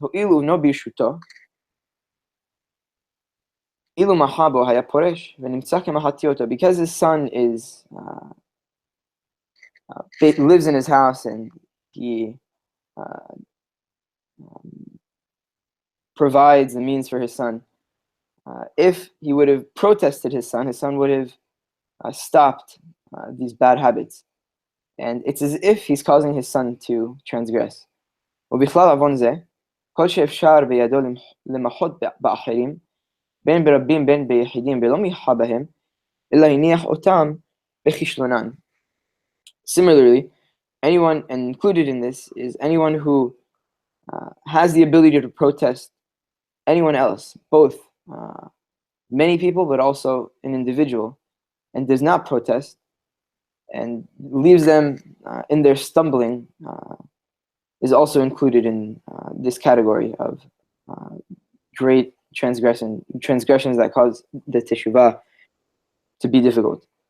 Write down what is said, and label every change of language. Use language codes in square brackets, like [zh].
[en] Because his son is lives in his house and he provides the means for his son. If he would have protested his son would have stopped these bad habits. And it's as if he's causing his son to transgress. [he] ובכלל עוון זה, כל שאפשר בידו למחות באחרים, בין ברבים בין ביחידים ולא מיחה בהם, אלא הניח אותם בכישלונן. [en] Similarly, anyone, and included in this, is anyone who has the ability to protest anyone else, both many people but also an individual, and does not protest and leaves them in their stumbling, is also included in this category of great transgressions that cause the teshuvah to be difficult.